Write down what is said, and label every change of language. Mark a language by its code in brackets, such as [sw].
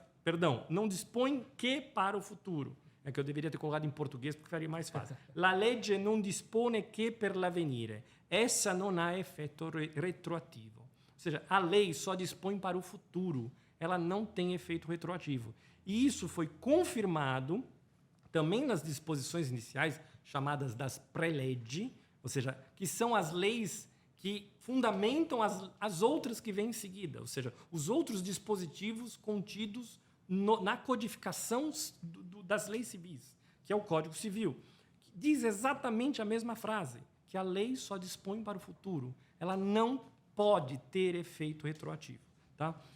[pt] Perdão, não dispõe que para o futuro. É que eu deveria ter colocado em português porque ficaria mais fácil. [it] La legge non dispone che per l'avvenire. Essa non ha effetto retroativo. [pt] Ou seja, a lei só dispõe para o futuro. Ela não tem efeito retroativo. E isso foi confirmado também nas disposições iniciais, chamadas das pré-leggi, ou seja, que são as leis que fundamentam as outras que vêm em seguida, ou seja, os outros dispositivos contidos na codificação das leis civis, que é o Código Civil, que diz exatamente a mesma frase, que a lei só dispõe para o futuro, ela não pode ter efeito retroativo. Tá?